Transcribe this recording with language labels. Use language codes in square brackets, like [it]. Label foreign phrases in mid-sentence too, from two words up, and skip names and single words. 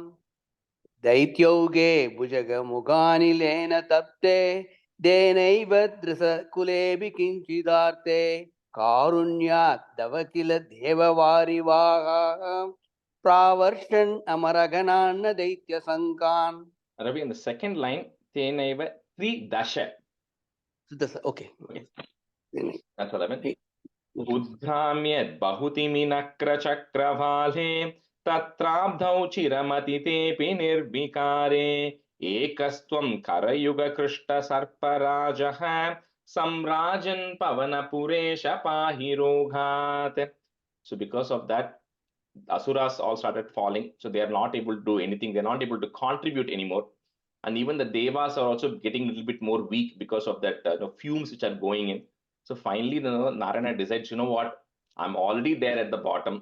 [sa] दैत्यौघे भुजगमुगानिलेन तप्ते तेनैव दृशकुलेऽपि किञ्चिदार्ते कारुण्यादव किल देववारिवाहाः प्रावर्षन् अमरगणान् दैत्यसङ्गान्. [en] Ravi, in the second line, [sa] तेनैव त्रिदश. [en] Okay. That's 11. [sa] उद्भ्राम्यद् बहुतिमिनक्रचक्रवाले तत्राब्धौ चिरमथितेऽपि निर्विकारे एकस्त्वं करयुग कृष्ट सर्पराजः संराजन् पवनपुरेश पाहि रोगात्. [en] So because of that, Asuras all started falling, so they are not able to do anything. They're not able to contribute anymore, and even the devas are also getting a little bit more weak because of that fumes which are going in. So finally, Narayana decides, you know what? I'm already there at the bottom.